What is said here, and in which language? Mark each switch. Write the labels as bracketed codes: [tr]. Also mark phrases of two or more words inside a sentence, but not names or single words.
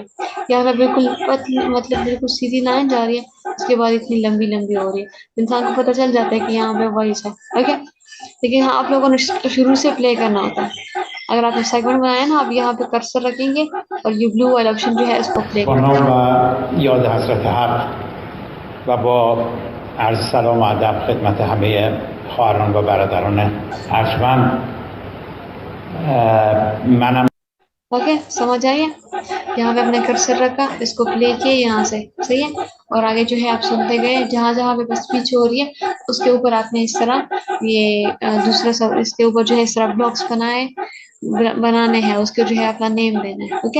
[ur] یہاں پہ بالکل پتلی، مطلب بالکل سیدھی لائن جا رہی ہے، اس کے بعد اتنی لمبی لمبی ہو رہی ہے، انسان کو پتا چل جاتا ہے کہ یہاں پہ وائس ہے، اوکے. لیکن ہاں، آپ لوگوں نے شروع سے پلے کرنا ہوتا ہے. اگر آپ نے سیگمنٹ بنایا نا، آپ یہاں پہ کرسر رکھیں گے اور یہ بلیو والا آپشن جو ہے اس کو پلے [fa] با [ur] कर [fa] نام [ur] देंगे। [fa] و یاد حضرت حق و با عرض سلام و ادب خدمت همه خواهران و برادران ارجمند منم [ur] اوکے، سمجھ آئیے. یہاں پہ ہم نے کرسر رکھا، اس کو پلے کیا یہاں سے، صحیح ہے. اور آگے جو ہے آپ سنتے گئے، جہاں جہاں پہ سپیچ ہو رہی ہے اس کے اوپر آپ نے اس طرح یہ دوسرا سب، اس کے اوپر جو ہے اس طرح بلاکس بنانے ہیں، اس کے جو ہے اپنا نیم دینا ہے، اوکے.